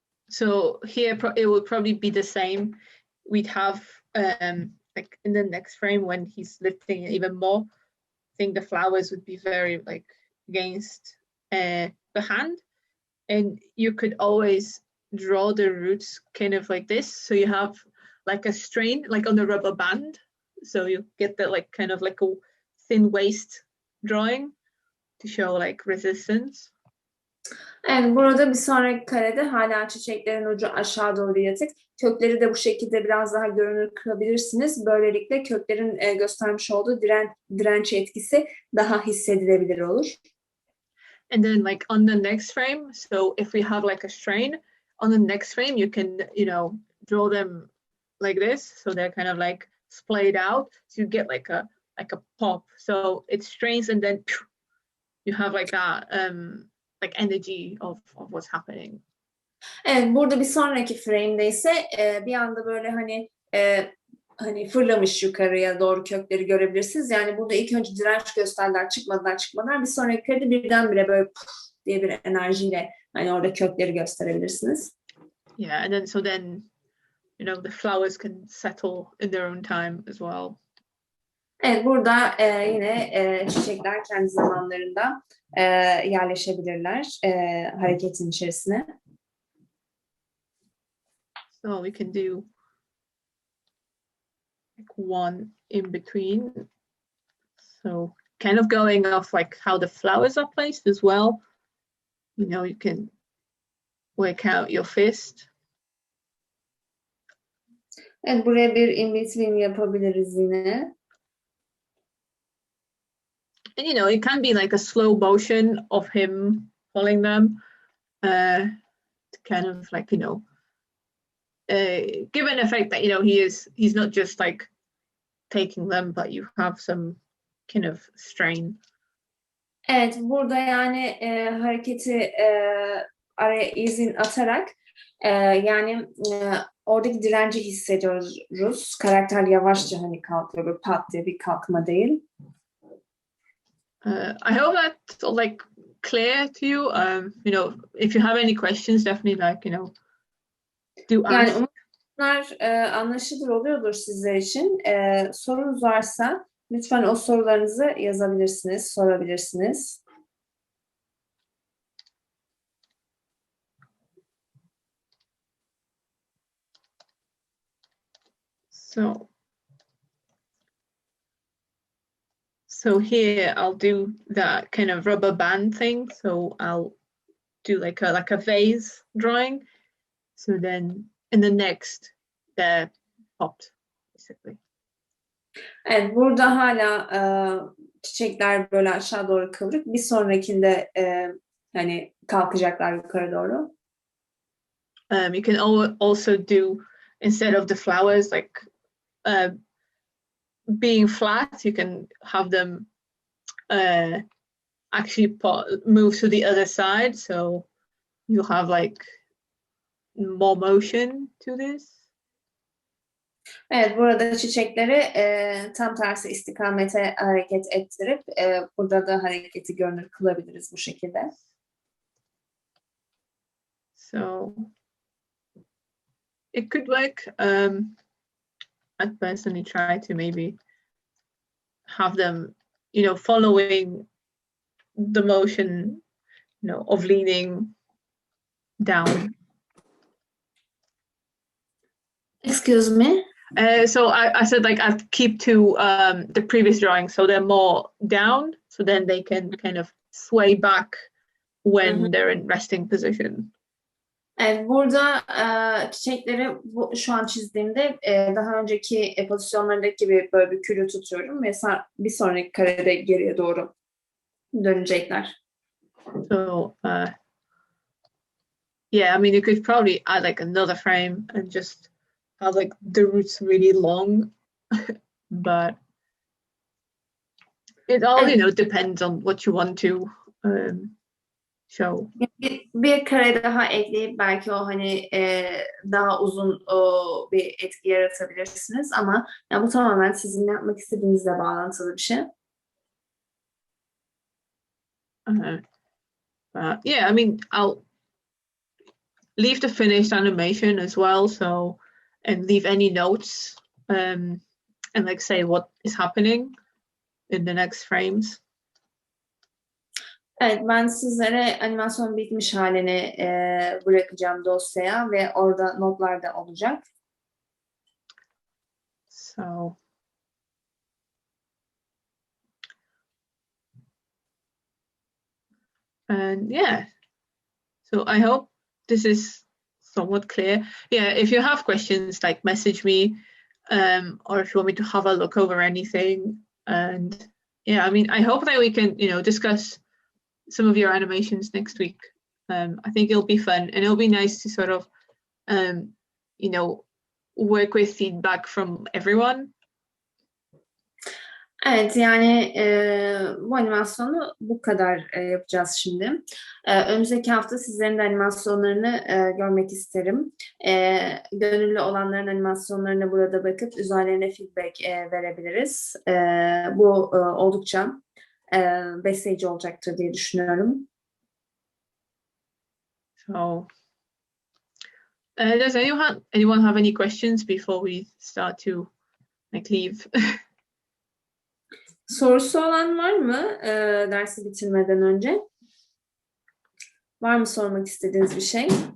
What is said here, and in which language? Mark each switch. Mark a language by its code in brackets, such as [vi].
[en] So here it will probably be the same. We'd have like in the next frame when he's lifting even more, I think the flowers would be very like against the hand, and you could always draw the roots kind of like this. So you have like a strain like on the rubber band. So you get that like kind of like a thin waist drawing to show like resistance. [tr] Evet, burada bir sonraki karede hala çiçeklerin ucu aşağı doğru yatık. Kökleri de bu şekilde biraz daha görünür kılabilirsiniz. Böylelikle köklerin göstermiş olduğu direnç etkisi daha hissedilebilir olur. [en] And then like on the next frame, so if we have like a strain, on the next frame you can, you know, draw them like this. So they're kind of like splayed out. So you get like a pop. So it strains and then you have like that like energy of what's happening. [tr] Evet, burada bir sonraki frame'de ise bir anda böyle hani fırlamış yukarıya doğru kökleri görebilirsiniz. Yani burada ilk önce direnç gösterdiler, çıkmadılar. Bir sonraki karede birdenbire böyle diye bir enerjiyle hani orada kökleri gösterebilirsiniz. [en] Yeah, and then you know the flowers can settle in their own time as well. [tr] Evet, burada yine çiçekler kendi zamanlarında yerleşebilirler hareketin içerisine. [en] So we can do like one in between. So kind of going off like how the flowers are placed as well. You know, you can work out your fist. [tr] Evet, buraya bir in between yapabiliriz yine. [en] And you know, it can be like a slow motion of him pulling them to kind of like, you know, give an effect that, you know, he's not just like taking them, but you have some kind of strain. [tr] Evet, burada yani hareketi araya izin atarak yani oradaki direnci hissediyoruz. Karakter yavaşça hani kalkıyor, böyle pat diye bir kalkma değil. [en] I hope that's like clear to you. You know, if you have any questions, definitely like, you know, do ask. [tr] Yani bunlar anlaşılır oluyordur sizler için. Sorunuz varsa lütfen o sorularınızı yazabilirsiniz, sorabilirsiniz. [en] So here I'll do that kind of rubber band thing. So I'll do like a vase drawing. So then in the next, they're popped basically. [tr] Evet, burada hala çiçekler böyle aşağı doğru kıvrık. Bir sonrakinde hani kalkacaklar yukarı doğru. [en] You can also do, instead of the flowers like being flat, you can have them actually move to the other side. So you have like more motion to this. [tr] Evet, burada çiçekleri tam tersi istikamete hareket ettirip burada da hareketi görünür kılabiliriz bu şekilde. [en] So it could work. I'd personally try to maybe have them, following the motion, of leaning down. Excuse me? So I said I'd keep to the previous drawing, so they're more down, so then they can kind of sway back when they're in resting position. [tr] Evet, burada çiçekleri şu an çizdiğimde daha önceki pozisyonlarındaki gibi böyle bir külü tutuyorum ve bir sonraki karede geriye doğru dönecekler. [en] So yeah, I mean, you could probably add another frame and just have the roots really long, but it all depends on what you want to show. [tr] Bir kare daha ekleyip belki o daha uzun bir etki yaratabilirsiniz ama bu tamamen sizin yapmak istediğinizle bağlantılı bir şey. [en] Yeah, I mean, I'll leave the finished animation as well, so and leave any notes and say what is happening in the next frames. [tr] Evet, ben sizlere animasyon bitmiş halini bırakacağım dosyaya ve orada notlar da olacak. [en] So and yeah, so I hope this is somewhat clear. Yeah, if you have questions, message me, or if you want me to have a look over anything. And yeah, I mean, I hope that we can, discuss some of your animations next week. I think it'll be fun, and it'll be nice to sort of, work with feedback from everyone. [tr] Evet, yani bu animasyonu bu kadar yapacağız şimdi. Önümüzdeki hafta sizlerin de animasyonlarını görmek isterim. Gönüllü olanların animasyonlarına burada bakıp üzerlerine feedback verebiliriz. Bu oldukça besleyici olacaktır diye düşünüyorum. [en] So, does anyone have any questions before we start to leave? [tr] Sorusu olan var mı dersi bitirmeden önce? Var mı sormak istediğiniz bir şey?